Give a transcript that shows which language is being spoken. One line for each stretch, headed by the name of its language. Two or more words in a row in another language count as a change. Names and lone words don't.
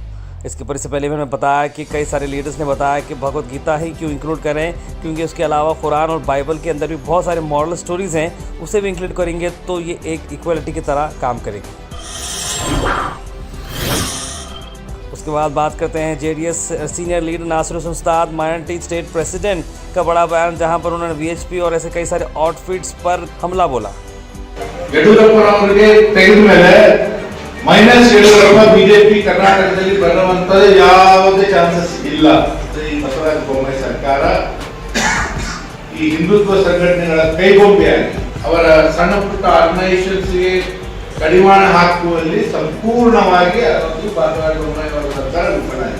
Hindi: इसके पर इससे पहले मैंने बताया कि कई सारे लीडर्स ने बताया कि भगवद गीता ही क्यों इंक्लूड करें, क्योंकि उसके अलावा कुरान और बाइबल के अंदर भी बहुत सारे
English: moral stories
Hindi: हैं, उसे भी इंक्लूड करेंगे तो ये एक इक्वलिटी की तरह काम करेगी। उसके बाद बात करते हैं JDS
English: senior leader
Hindi: नासिर हुसैन उस्ताद
English: minority state president
Hindi: का बड़ा बयान, जहां पर उन्होंने VHP और ऐसे कई सारे आउटफिट्स पर हमला बोला।
Kannada: ಮೈನಸ್ ಯಡಿಯೂರಪ್ಪ ಬಿಜೆಪಿ ಕರ್ನಾಟಕದಲ್ಲಿ ಬರುವಂತದ್ದು ಯಾವುದೇ ಚಾನ್ಸಸ್ ಇಲ್ಲ. ಈ ಬಸವರಾಜ ಬೊಮ್ಮಾಯಿ ಸರ್ಕಾರ ಈ ಹಿಂದುತ್ವ ಸಂಘಟನೆಗಳ ಕೈಗೊಂಬೆಯಾಗಿ ಅವರ ಸಣ್ಣ ಪುಟ್ಟ ಆರ್ಗನೈಸೇಷನ್ಸ್ಗೆ ಕಡಿವಾಣ ಹಾಕುವಲ್ಲಿ ಸಂಪೂರ್ಣವಾಗಿ ಅದೊಂದು ಬಸವರಾಜ ಬೊಮ್ಮಾಯಿ ಅವರ ಸರ್ಕಾರ ವಿಫಲವಾಗಿದೆ.